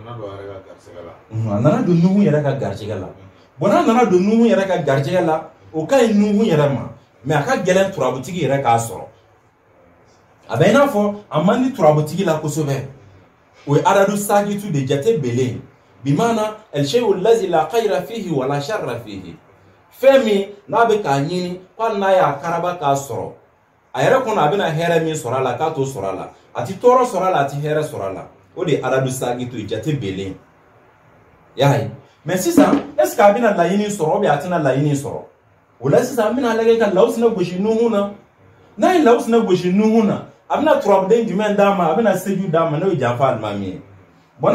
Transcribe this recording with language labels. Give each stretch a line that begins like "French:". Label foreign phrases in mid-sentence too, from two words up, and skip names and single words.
Bambara: a nana don Nuhun yɛrɛ ka garijɛgɛ la bon n'a nana don Nuhun yɛrɛ ka garijɛgɛ la o ka ɲi Nuhun yɛrɛ ma mais a ka gɛlɛn turabutigi yɛrɛ k'a sɔrɔ a bɛ i n'a fɔ a man di turabutigi la kosɛbɛ o ye adadu sakitu de jate belen
Arabic: بمعنى الشيء الذي لا خير فيه ولا شر فيه
Bambara: fɛn min n'a bɛ k'a ɲini ko n'a y'a karaba k'a sɔrɔ a yɛrɛ kɔnɔ a bɛna hɛrɛ min sɔrɔ a la k'a t'o sɔrɔ a la a ti tɔɔrɔ sɔrɔ a la a ti hɛrɛ sɔrɔ a la o de ye adadu sakitu ye jate belen y'a ye mais sisan
French: est-ce que
Bambara: a bɛna laɲini sɔrɔ ou bien a tɛna laɲini sɔrɔ o la sisan an bɛna lajɛ ka lawusinɛ gosi Nuhun na n'a ye lawusinɛ gosi Nuhun na a bɛna turabuden jumɛn d'a ma a bɛna seju d'a ma n'o ye janfa alimami ye bon